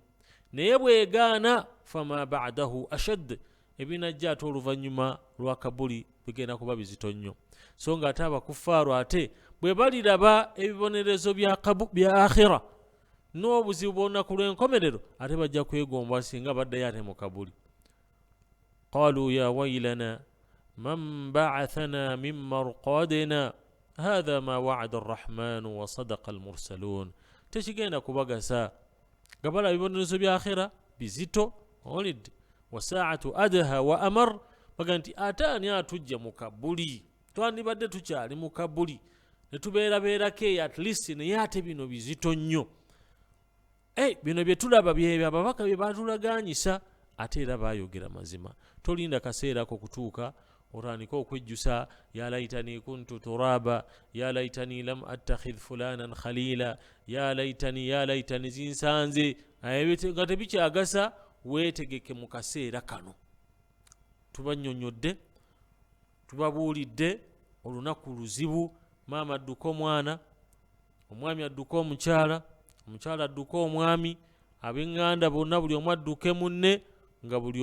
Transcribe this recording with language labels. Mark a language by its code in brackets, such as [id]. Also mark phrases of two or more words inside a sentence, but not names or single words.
[lg] Naye bwegaana, [ar] فما بعده أشد, [lg] ebinajja ate oluvannyuma lwa kabuli bigenda kuba bizito nnyo. So nga ate abakufaaru ate bwe baliraba ebibonerezo bya akhira n'obuzibu bw'olunaku lw'enkomerero, ate bajja kwegomba singa baddayo ate mu kabuli. [ar] قالوا يا ويلنا من بعثنا من مرقدنا هذا ما وعد الرحمن وصدق المرسلون. [lg] Tekigenda kubagasa gabala bibonerezo bya akhira bizito olidde [ar] والساعة أدهى وأمر [lg] baga nti ataani atujja mu kabuli twandibadde tukyali mu kabuli ne tubeerabeerako eyo [en] at least [lg] naye ate bino bizito nnyo bino bye tulaba byebyo ababaka bye batulaganyisa ate era bayogera mazima tolinda kaseera ko kutuuka otandika okwejjusa [ar] يا ليتني كنت ترابا يا ليتني لم أتخذ فلانا خليلا يا ليتني [lg] zinsanze nga tebikyagasa weetegeke mu kaseera kano tubanyonyodde tubabuulidde olunaku luzibu maama adduka omwana omwami adduka omukyala omukyala adduka omwami ab'eŋŋanda bonna buli omu adduke munne nga buli